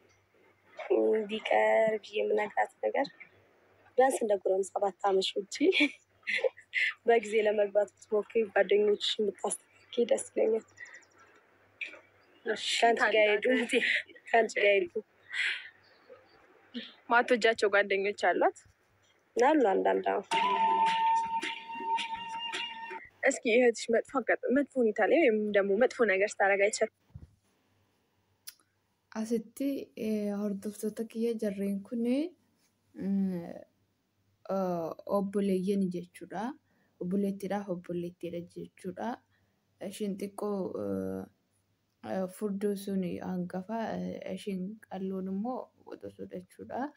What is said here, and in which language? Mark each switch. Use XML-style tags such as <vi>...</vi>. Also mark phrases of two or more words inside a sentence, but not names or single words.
<am>የምነግራት ነገር ቢያንስ እንደ ጎረምሳ ባታመሽ ውጪ በጊዜ ለመግባት ብትሞክሪ፣ ጓደኞችሽን ብታስተካክይ ደስ ይለኛል። ከአንቺ ጋር ሄዱ ማትወጃቸው ጓደኞች አሏት? አሉ አንዳንድ። እስኪ እህትሽ መጥፎ ሁኔታ ላይ ወይም ደግሞ መጥፎ ነገር ስታደርግ አይቻል?</am> <om>Asitti hordoftoota kiyya jarreen kun obboleeyyan jechuudha. Obboleettiidhaaf obboleettiidha jechuudha. Ishiin xiqqoo furdoo sun hangafa, ishiin qalloon immoo qoxosuudha jechuudha.</om>